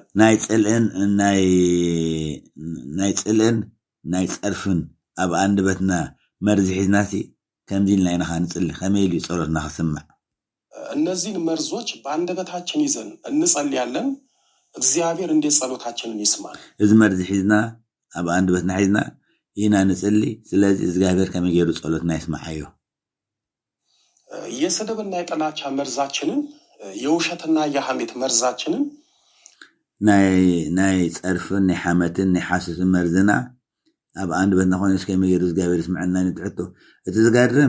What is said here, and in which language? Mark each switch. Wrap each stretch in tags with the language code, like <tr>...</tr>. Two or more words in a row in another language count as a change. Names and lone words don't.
<ti>ናይ ጽልእን ናይ ጸርፍን ኣብ አንደበትና መርዝ ሒዝናሲ ከምዚልና ኢና ንጽሊ ከመይ ገይሩ ጸሎትና ክስማዕ</ti> <am>እነዚህን መርዞች በአንደበታችን ይዘን እንጸልያለን እግዚአብሔር እንደ ጸሎታችንን ይስማል</am> <ti>እዚ መርዝ ሒዝና ኣብ አንደበትና ሒዝና ኢና ንጽሊ ስለዚህ እግዚአብሔር ከመይ ገይሩ ጸሎትና ይስማዓዮ</ti> <am>የስድብና የጥላቻ መርዛችንን የውሸትና የሐሜት መርዛችንን</am> <ti>ናይ ጸርፍን ናይ ሐመትን ናይ ሐሰትን መርዝና ኣብ አንደበትና ኮይነስ ከመይ ገይሩ እግዚአብሔር ይስማዓና ንትሕቶ እቲ ዝገርም</ti>